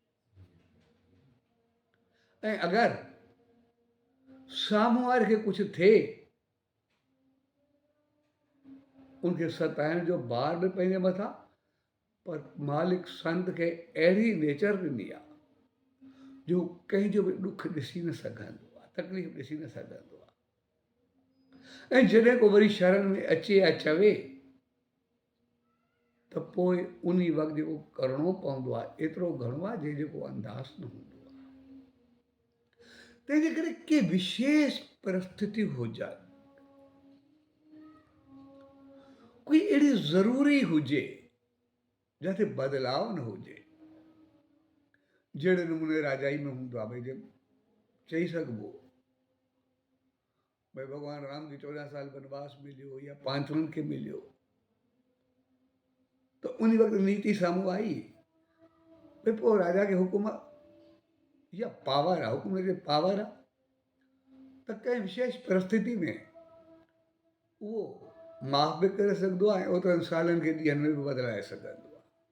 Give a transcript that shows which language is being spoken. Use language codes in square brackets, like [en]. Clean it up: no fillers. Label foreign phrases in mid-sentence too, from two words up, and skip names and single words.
[sd] ऐं अगरि साम्हूं वारे खे कुझु थिए उनखे सताइण जो बार बि पंहिंजे मथां, पर मालिक संत खे अहिड़ी नेचर ॾिनी आहे जो कंहिंजो बि ॾुखु ॾिसी न सघंदो आहे, तकलीफ़ ॾिसी न सघंदो आहे। ऐं जॾहिं को वरी शरण में अचे या चवे त पोइ उन वक़्तु जेको करिणो पवंदो आहे एतिरो घणो आहे जंहिंजो को अंदाज़ न हूंदो आहे। तंहिंजे करे के विशेष परिस्थिति हुजे, कोई अहिड़ी ज़रूरी हुजे जिते बदलाव न हुजे, जहिड़े नमूने राजाई में हूंदो आहे, भई चई सघिबो भई भॻवानु राम खे 14 साल वनवास मिलियो या पांचवनि खे मिलियो, तो उन वक़्तु नीति साम्हूं आई भई पोइ राजा खे हुकुम या पावर आहे, हुकुम जे पावर आहे त कंहिं विशेष परिस्थिति में उहो माफ़ बि करे सघंदो आहे ऐं ओतिरनि सालनि खे ॾींहंनि में बि बदिलाए सघंदो आहे।